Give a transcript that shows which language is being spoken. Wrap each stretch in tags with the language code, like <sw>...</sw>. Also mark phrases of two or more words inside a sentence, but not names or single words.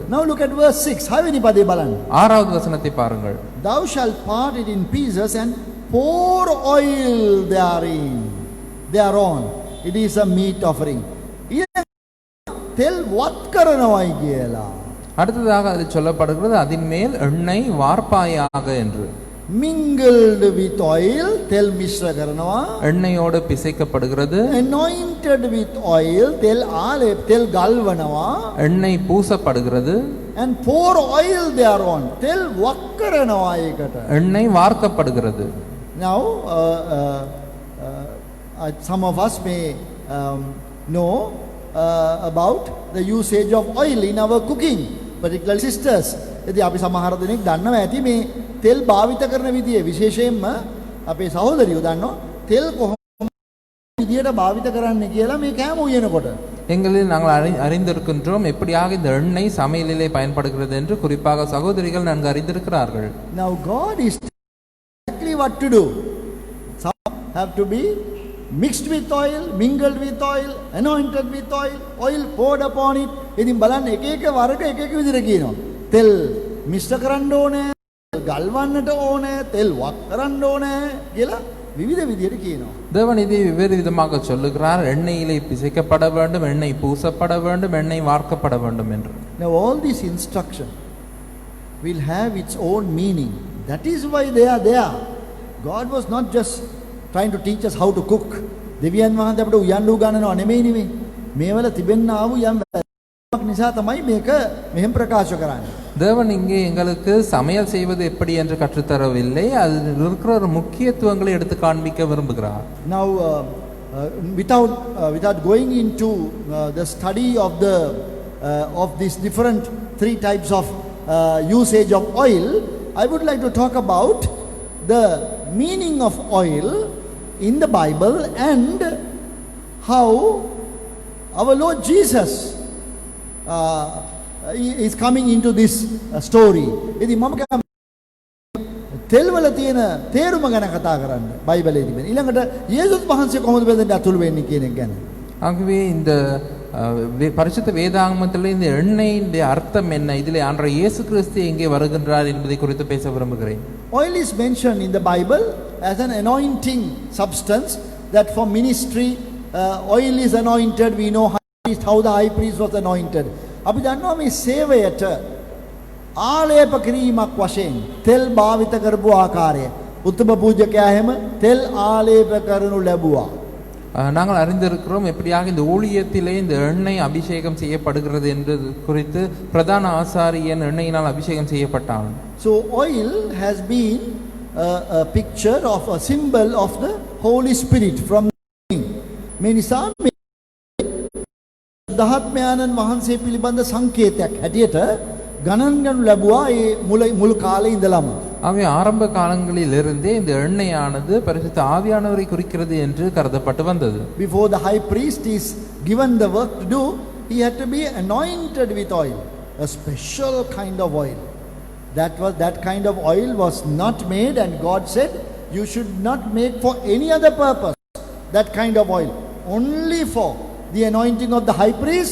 <en>Now look at verse 6.</en> <si>6 වෙනි පදේ බලන්න.</si> <ta>6வது வசனத்தை பாருங்கள்.</ta> <en>Thou shalt part it in pieces and pour oil thereon. It is a meat offering.</en> <si>තෙල් වත් කරනවායි කියලා.</si> <ta>அடுத்ததாக அதில் சொல்லப்படுகிறது, அதன் மேல் எண்ணெய் வார்ப்பாயாக என்று.</ta> <en>mingled with oil</en> <si>තෙල් මිශ්‍ර කරනවා,</si> <ta>எண்ணெயோடு பிசைக்கப்படுகிறது,</ta> <en>anointed with oil</en> <si>තෙල් ආලේප තෙල් ගල්වනවා,</si> <ta>எண்ணெய் பூசப்படுகிறது,</ta> <en>and pour oil thereon</en> <si>තෙල් වක් කරනවා ඒකට.</si> <ta>எண்ணெய் வார்க்கப்படுகிறது.</ta> <en>Now some of us may know about the usage of oil in our cooking, particularly sisters.</en> <si>ඉතින් අපි සමහර දෙනෙක් දන්නවා ඇති මේ තෙල් භාවිත කරන විදිය, විශේෂයෙන්ම අපේ සහෝදරියෝ දන්නවා තෙල් කොහොම විදියට භාවිත කරන්න කියලා මේ කෑම උයනකොට.</si> <ta>எங்களில் நாங்கள் அறிந்திருக்கின்றோம் எப்படியாக இந்த எண்ணெய் சமையலிலே பயன்படுகிறது என்று. குறிப்பாக சகோதரிகள் நன்கு அறிந்திருக்கிறார்கள்.</ta> <en>Now God is exactly what to do. Some have to be mixed with oil, mingled with oil, anointed with oil, oil poured upon it.</en> <si>ඉතින් බලන්න එක එක වර්ග එක එක විදිහට කියනවා. තෙල් මිශ්‍ර කරන්න ඕනේ, ගල්වන්නට ඕනේ, තෙල් වක් කරන්න ඕනේ කියලා විවිධ විදිහට කියනවා.</si> <ta>தேவன் இதை வெவ்வேறு விதமாக சொல்லுகிறார். எண்ணெயிலே பிசைக்கப்பட வேண்டும், எண்ணெய் பூசப்பட வேண்டும், எண்ணெய் வார்க்கப்பட வேண்டும் என்று.</ta> <en>Now all this instruction will have its own meaning. That is why they are there. God was not just trying to teach us how to cook.</en> <si>දෙවියන් වහන්සේ අපිට උයන්ඩු ගන්නව නෙමෙයි නෙමෙයි. මේවල තිබෙන්නා වූ යම් නිසා තමයි මේක මෙහෙම ප්‍රකාශ කරන්නේ.</si> <ta>தேவன் இங்கே எங்களுக்கு சமையல் செய்வது எப்படி என்று கற்றுத்தரவில்லை, அதில் இருக்கிற ஒரு முக்கியத்துவங்களை எடுத்து காண்பிக்க விரும்புகிறார்.</ta> <en>Now without going into the study of these different three types of usage of oil, I would like to talk about the meaning of oil in the Bible and how our Lord Jesus is coming into this story.</en> <si>ඉතින් මම තෙල් වල තියෙන තේරුම ගැන කතා කරන්න බයිබලයේ තිබෙන. ඊළඟට යේසුස් වහන්සේ කොහොමද බෙදෙන්න අතුළු වෙන්නේ කියන එක ගැන.</si> <ta>ஆகவே இந்த பரிசுத்த வேதாகமத்தில் இந்த எண்ணெயின் அர்த்தம் என்ன, இதிலே ஆண்டவர் இயேசு கிறிஸ்து எங்கே வருகின்றார் என்பதை குறித்து பேச விரும்புகிறேன்.</ta> <en>Oil is mentioned in the Bible as an anointing substance that for ministry oil is anointed. We know how the high priest was anointed.</en> <si>අපි දන්නවා මේ සේවයට ආලේප කිරීමක් වශයෙන් තෙල් භාවිත කරපු ආකාරය. උත්තම පූජකයා හැම තෙල් ආලේප කරනු ලැබුවා.</si> <ta>நாங்கள் அறிந்திருக்கிறோம் எப்படியாக இந்த ஊழியத்திலே இந்த எண்ணெய் அபிஷேகம் செய்யப்படுகிறது என்று குறித்து. பிரதான ஆசாரியன் எண்ணெயினால் அபிஷேகம் செய்யப்பட்டான்.</ta> <en>So oil has been a picture of a symbol of the Holy Spirit from</en> <si>මේ නිසා දහත්මයාණන් වහන්සේ පිළිබඳ සංකේතයක් හැටියට ගණන් ගන්නු ලැබුවා ඒ මුල් කාලේ ඉඳලම.</si> <ta>ஆகவே ஆரம்ப காலங்களிலிருந்தே இந்த எண்ணெயானது பரிசுத்த ஆவியானவரை குறிக்கிறது என்று கருதப்பட்டு வந்தது.</ta> <en>Before the high priest is given the work to do, he had to be anointed with oil, a special kind of oil. That kind of oil was not made, and God said you should not make for any other purpose that kind of oil, only for the anointing of the high priest.</en>